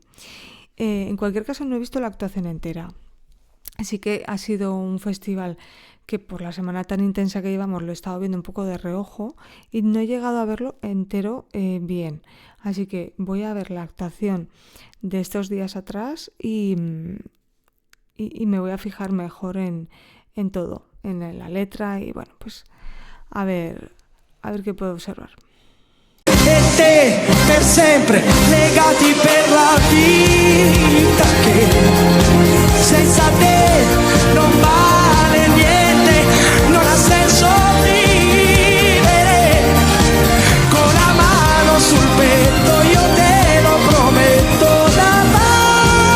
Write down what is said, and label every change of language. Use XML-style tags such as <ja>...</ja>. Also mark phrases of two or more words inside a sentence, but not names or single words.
<es>En cualquier caso, no he visto la actuación entera, así que ha sido un festival que por la semana tan intensa que llevamos lo he estado viendo un poco de reojo y no he llegado a verlo entero bien. Así que voy a ver la actuación de estos días atrás y me voy a fijar mejor en todo, en la letra, y bueno, pues a ver qué puedo observar.</es> <it>E te per sempre legati per la vita, che senza te non vale niente, non ha senso vivere. Con la mano sul petto io te lo prometto davanti</it>